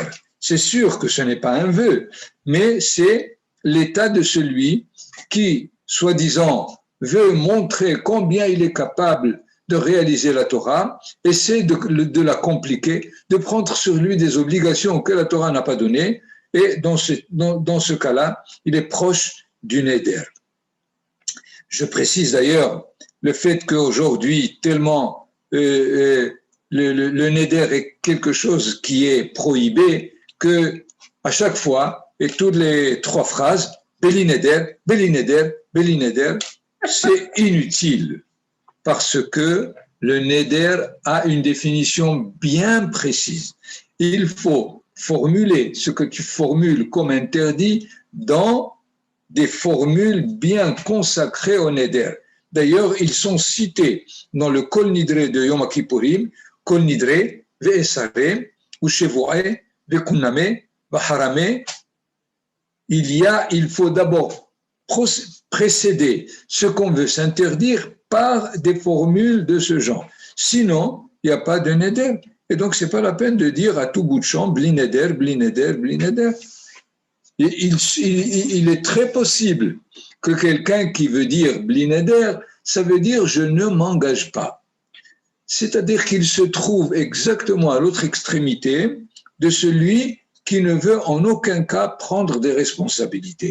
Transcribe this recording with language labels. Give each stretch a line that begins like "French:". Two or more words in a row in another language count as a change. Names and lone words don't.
French: C'est sûr que ce n'est pas un vœu, mais c'est l'état de celui qui, soi-disant, veut montrer combien il est capable de réaliser la Torah, essaie de la compliquer, de prendre sur lui des obligations que la Torah n'a pas données, et dans ce cas-là, il est proche du neder. Je précise d'ailleurs le fait qu'aujourd'hui, tellement le neder est quelque chose qui est prohibé, que à chaque fois, et toutes les 3 phrases,
Hebrew: בלי נדר, בלי נדר, בלי נדר,
French: c'est inutile, parce que le neder a une définition bien précise. Il faut formuler ce que tu formules comme interdit dans des formules bien consacrées au neder. D'ailleurs, ils sont cités dans le Kol Nidre de Yom Kippourim, Kol Nidre,
Aramaic: ואסרי ושבועי וקונמי וחרמי.
French: Il faut d'abord précéder ce qu'on veut s'interdire par des formules de ce genre. Sinon, il n'y a pas de neder. Et donc, ce n'est pas la peine de dire à tout bout de champ,
Hebrew: בלי נדר, בלי נדר, בלי נדר.
French: Il est très possible que quelqu'un qui veut dire
Hebrew: בלי נדר,
French: ça veut dire je ne m'engage pas. C'est-à-dire qu'il se trouve exactement à l'autre extrémité de celui qui ne veut en aucun cas prendre des responsabilités.